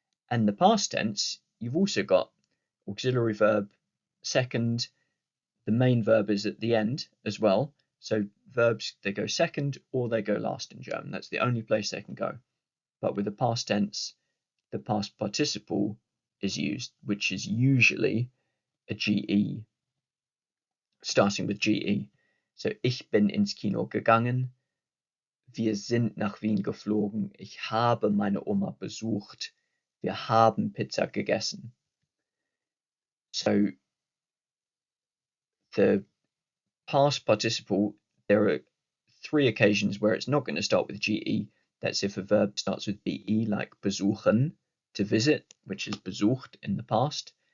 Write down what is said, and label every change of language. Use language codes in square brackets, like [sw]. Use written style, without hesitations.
[en] And the past tense, you've also got auxiliary verb second, the main verb is at the end as well. So verbs, they go second or they go last in German. That's the only place they can go. But with the past tense, the past participle is used, which is usually a GE, starting with GE. [de] So ich bin ins Kino gegangen. Wir sind nach Wien geflogen. Ich habe meine Oma besucht. Wir haben Pizza gegessen. [en] So the past participle, there are 3 occasions where it's not going to start with GE. That's if a verb starts with BE, like besuchen, to visit, which is besucht in the past.